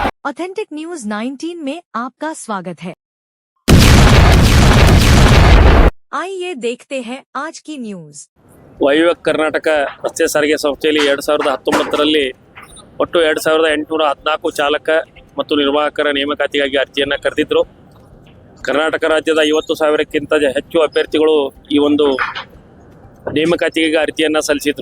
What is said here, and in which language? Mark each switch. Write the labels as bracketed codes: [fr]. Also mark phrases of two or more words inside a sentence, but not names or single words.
[hi] ऑथेंटिक न्यूज 19 में आपका स्वागत है। आइए देखते हैं आज की न्यूज। [kn] ವಾಯುವ್ಯ ಕರ್ನಾಟಕ ರಸ್ತೆ ಸಾರಿಗೆ ಸಂಸ್ಥೆಯಲ್ಲಿ 2019ರಲ್ಲಿ ಒಟ್ಟು 2814 ಚಾಲಕ ಮತ್ತು ನಿರ್ವಾಹಕರ ನೇಮಕಾತಿಗಾಗಿ ಅರ್ಜಿಯನ್ನು ಕರೆದಿದ್ದರು. ಕರ್ನಾಟಕ ರಾಜ್ಯದ 50,000ಕ್ಕಿಂತ ಹೆಚ್ಚು ಅಭ್ಯರ್ಥಿಗಳು ಈ ಒಂದು ನೇಮಕಾತಿಗೆ ಅರ್ಜಿಯನ್ನು ಸಲ್ಲಿಸಿದರು.